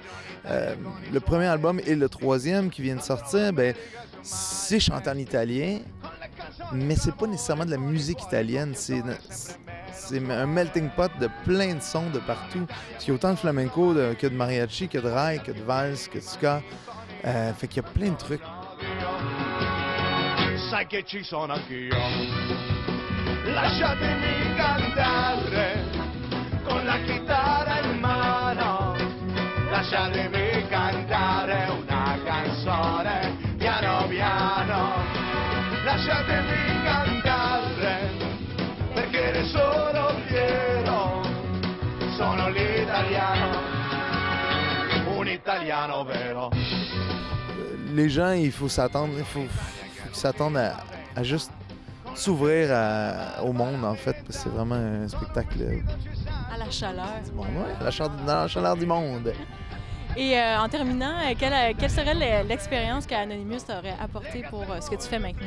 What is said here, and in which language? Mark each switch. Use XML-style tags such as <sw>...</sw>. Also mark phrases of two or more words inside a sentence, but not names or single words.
<fr>Le premier album et le troisième qui vient de sortir, ben c'est chanté en italien, mais c'est pas nécessairement de la musique italienne. C'est un</fr> <en>melting pot</en> <fr>de plein de sons de partout. Parce qu'il y a autant de flamenco que de mariachi, que de raï, que de valse, que de ska. Fait qu'il y a plein de trucs.</fr> <it>Sai che ci sono anch'io. Lasciatemi cantare con la chitarra in mano. Lasciatemi cantare una canzone piano piano. Lasciatemi cantare perché ne sono fiero. Sono l'italiano, un italiano vero.</it> <fr>Les gens, il faut s'attendre, qu'ils s'attendent à juste s'ouvrir au monde, en fait, parce que c'est vraiment un spectacle À la chaleur. bon, ouais, dans la chaleur du monde. Et en terminant, quelle serait l'expérience qu'Anonymous t'aurait apporté pour ce que tu fais maintenant?</fr>